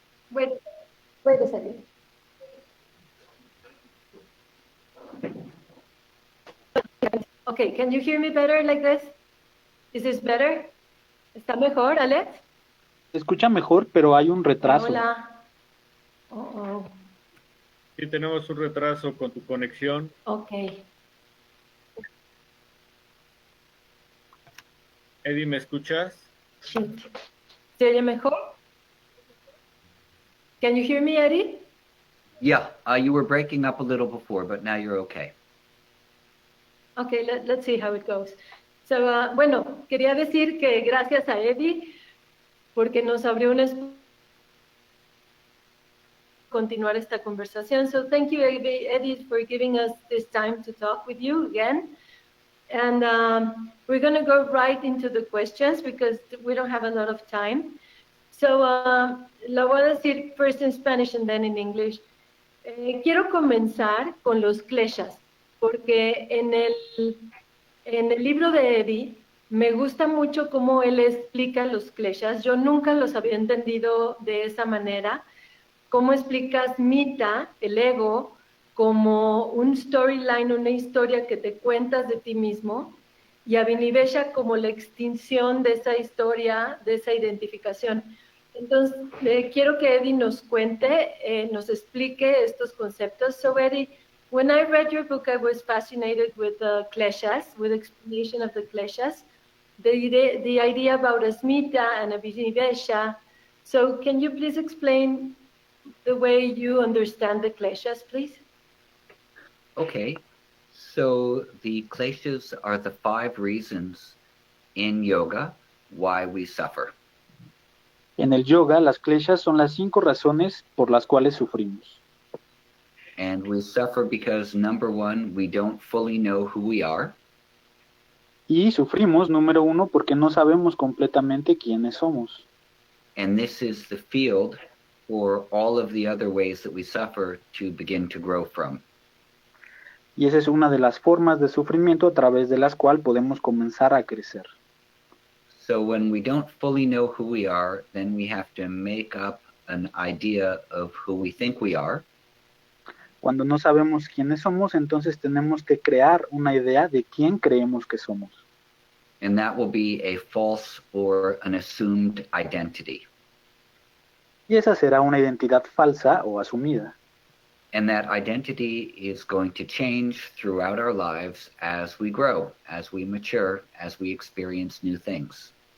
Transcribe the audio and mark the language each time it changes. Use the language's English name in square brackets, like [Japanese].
[English] Wait a second. Okay, can you hear me better like this? Is this better? [Spanish] ¿Está mejor, Alex? Se escucha mejor, pero hay un retraso. Hola. Oh. Sí, tenemos un retraso con tu conexión. Ok. Eddie, ¿me escuchas? Shit. ¿Se oye mejor? [English] Can you hear me, Eddie? Yeah, you were breaking up a little before, but now you're okay. Okay, let's see how it goes. [Spanish] So, bueno, quería decir que gracias a Eddie porque nos abrió un espacio continuar esta conversación. [English] So thank you, Eddie, for giving us this time to talk with you again. And we're going to go right into the questions because we don't have a lot of time. So [Spanish] lo voy a decir [English] first in Spanish and then in English. [Spanish] Quiero comenzar con los kleshas, porque en el libro de Eddie me gusta mucho cómo él explica los kleshas. Yo nunca los había entendido de esa manera. ¿Cómo explicas Mita, el ego, como un storyline, una historia que te cuentas de ti mismo, y Abhinivesha como la extinción de esa historia, de esa identificación? Entonces, quiero que Eddie nos cuente, nos explique estos conceptos. [English] So, Eddie, when I read your book, I was fascinated with the kleshas, with explanation of the kleshas, the idea about Asmita and Abhinivesha. So, can you please explain the way you understand the kleshas, please? Okay. So the kleshas are the 5 reasons in yoga why we suffer. [Spanish] En el yoga, las kleshas son las 5 razones por las cuales sufrimos. [English] And we suffer because, number 1, we don't fully know who we are. [Spanish] Y sufrimos, número 1, porque no sabemos completamente quiénes somos. [English] And this is the field for all of the other ways that we suffer to begin to grow from. [Spanish] Y esa es una de las formas de sufrimiento a través de las cuales podemos comenzar a crecer. [English] So when we don't fully know who we are, then we have to make up an idea of who we think we are. [Spanish] Cuando no sabemos quiénes somos, entonces tenemos que crear una idea de quién creemos que somos. [English] And that will be a false or an assumed identity. [Spanish] Y esa será una identidad falsa o asumida. [English] And that identity is going to change throughout our lives as we grow, as we mature, as we experience new things.